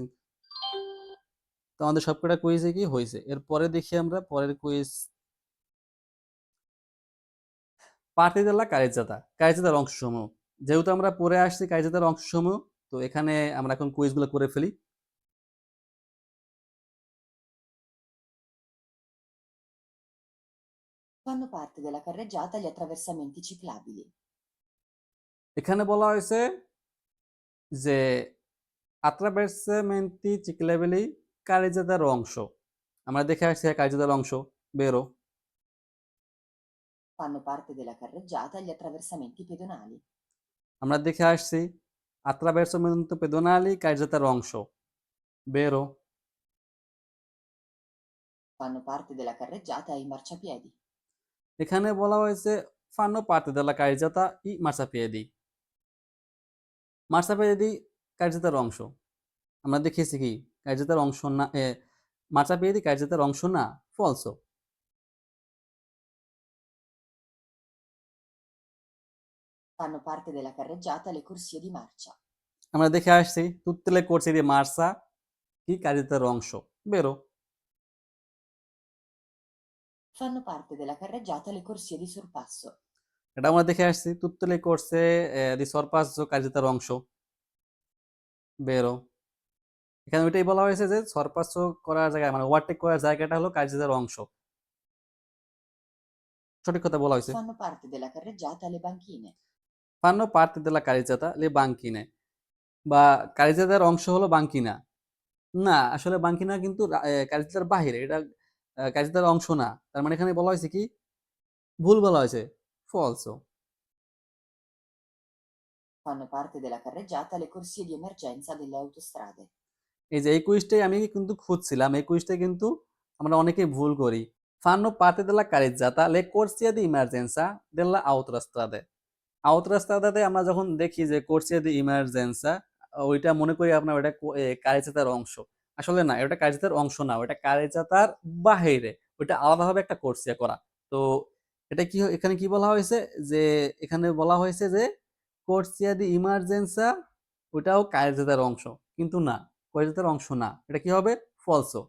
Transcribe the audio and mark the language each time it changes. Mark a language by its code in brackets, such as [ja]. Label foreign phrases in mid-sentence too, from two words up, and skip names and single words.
[bn] তো আমাদের সবকটা কুইজে কি হয়েছে, এরপরে দেখি আমরা পরের কুইজ। [it] parti della carreggiata, [bn] কারিজাতার অংশসমূহ। যেহেতু আমরা পড়ে আসছি কারিজাতার অংশসমূহ, তো এখানে আমরা এখন কুইজগুলো করে ফেলি। [it] Fanno parte della carreggiata gli attraversamenti ciclabili. [bn] এখানে বলা হয়েছে যে [it] attraversamenti ciclabili [bn] কারিজাতার অংশ। আমরা দেখে আসছি কারিজাতার অংশ বেরো। [it] Fanno parte della carreggiata gli attraversamenti pedonali. [bn] আমরা দেখে আসছি [it] attraversamento pedonali [bn] কারিজাতার অংশ বেরো। [it] Fanno parte della carreggiata i marciapiedi. [bn] এখানে বলা হয়েছে [it] fanno parte della carreggiata i marciapiedi। [bn] মার্সাপিয়েদি কারিজাতার অংশ। আমরা দেখেছি কি কারিজাতার অংশ না, মার্সাপিয়েদি কারিজাতার অংশ না, ফলসো। [it] Fanno parte della carreggiata le corsie di marcia. [bn] আমরা দেখে আসছি [it] tutte le corsie di marcia [bn] কি কারিজাতার অংশ বেরো। [it] Fanno parte della carreggiata le corsie di sorpasso. [bn] এটা আমরা দেখে আসছি [it] tutte le corsie di sorpasso [bn] কারিজাতার অংশ বেরো। এখানে ওইটাই বলা হয়েছে যে সরপাসো করার জায়গায় মানে ওভারটেক করার জায়গাটা হলো কারিজাতার অংশ। সঠিক কথা বলা হয়েছে। [it] Fanno parte della carreggiata le banchine. fanno parte della carreggiata le banchine [bn] বা কারিজাতার অংশ হলো বাঙ্কিনা। না, আসলে বাঙ্কিনা কিন্তু কারিজাতার বাহিরে, এটা কারিজাতার অংশ না। তার মানে এখানে বলা হয়েছে কি ভুল বলা হয়েছে, ফলসো। [it] Fanno parte della carreggiata le corsie di emergenza delle autostrade. [bn] এই যে এই কুইজটাই আমি কিন্তু খুঁজছিলাম, এই কুইজটাই কিন্তু আমরা অনেকেই ভুল করি। [it] fanno parte della carreggiata le corsie di emergenza della autostrade। [bn] আউটরাস্তাতে আমরা যখন দেখি যে [it] corsia di emergenza, [bn] ওইটা মনে করি আপনার ওইটা কারিজাতার অংশ। আসলে না, ওটা কারিজাতার অংশ না, ওটা কারিজাতার বাহিরে, ওইটা আলাদাভাবে একটা কোর্সিয়া করা। তো এটা কি এখানে কি বলা হয়েছে যে এখানে বলা হয়েছে যে [it] corsia di emergenza [bn] ওইটাও কারিজাতার অংশ, কিন্তু না, কারিজাতার অংশ না, এটা কি হবে ফলসো।